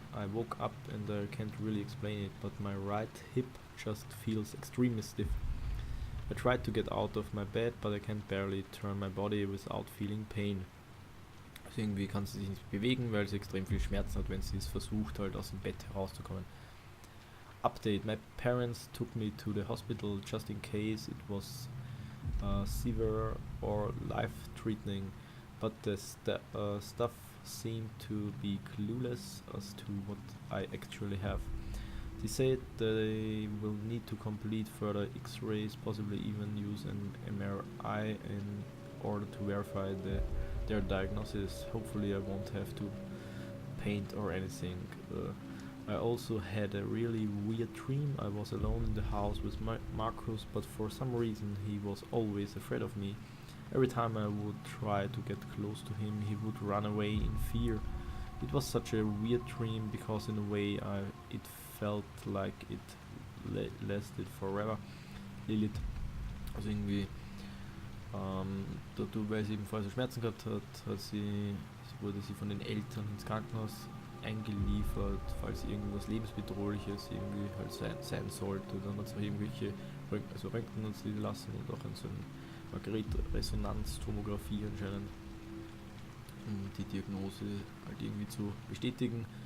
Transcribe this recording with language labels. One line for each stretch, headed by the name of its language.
English: I woke up and I can't really explain it, but my right hip just feels extremely stiff. I tried to get out of my bed, but I can't barely turn my body without feeling pain.
German: Also irgendwie kann sie sich nicht bewegen, weil sie extrem viel Schmerzen hat, wenn sie es versucht, halt aus dem Bett herauszukommen.
English: Update: my parents took me to the hospital just in case it was severe or life-threatening, but the staff seemed to be clueless as to what I actually have. They said they will need to complete further x-rays, possibly even use an MRI in order to verify their diagnosis. Hopefully I won't have to paint or anything. I also had a really weird dream. I was alone in the house with Marcus, but for some reason he was always afraid of me. Every time I would try to get close to him, he would run away in fear. It was such a weird dream because in a way it felt like it lasted forever.
German: Lilith, also irgendwie, weil sie eben vorher so Schmerzen gehabt hat, wurde sie von den Eltern ins Krankenhaus eingeliefert, falls irgendwas lebensbedrohliches irgendwie halt sein sollte. Dann hat es auch irgendwelche Röntgen uns lassen und auch in so ein Magnetresonanztomographie anscheinend, um die Diagnose halt irgendwie zu bestätigen.